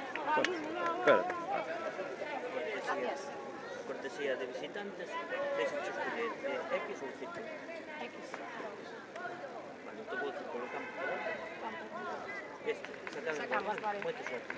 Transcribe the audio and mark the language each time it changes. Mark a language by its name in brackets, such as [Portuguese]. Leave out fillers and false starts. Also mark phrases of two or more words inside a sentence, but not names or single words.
[Galician] Espera. Cortesía de visitantes, deixa escoller de X ou Z. X. Vale, te vou decir polo campo por outro. Este, Sacamos, sacamos, vale. moita suerte.